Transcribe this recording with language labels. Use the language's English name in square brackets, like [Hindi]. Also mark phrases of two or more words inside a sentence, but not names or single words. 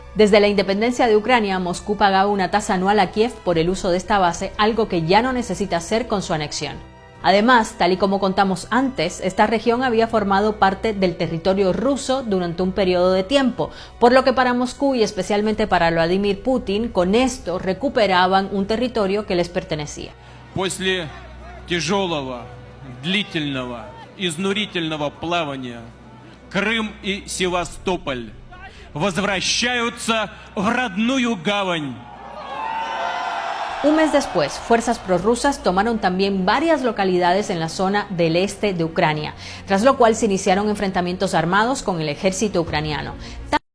[Spanish] Desde la independencia de Ucrania, Moscú pagaba una tasa anual a Kiev por el uso de esta base, algo que ya no necesita hacer con su anexión. Además, tal y como contamos antes, esta región había formado parte del territorio ruso durante un periodo de tiempo, por lo que para Moscú y especialmente para Vladimir Putin, con esto recuperaban un territorio que les pertenecía. [Russian] После тяжелого, длительного, изнурительного плавания Крым и Севастополь возвращаются в родную гавань. [Spanish] Un mes después, fuerzas prorrusas tomaron también varias localidades en la zona del este de Ucrania, tras lo cual se iniciaron enfrentamientos armados con el ejército ucraniano.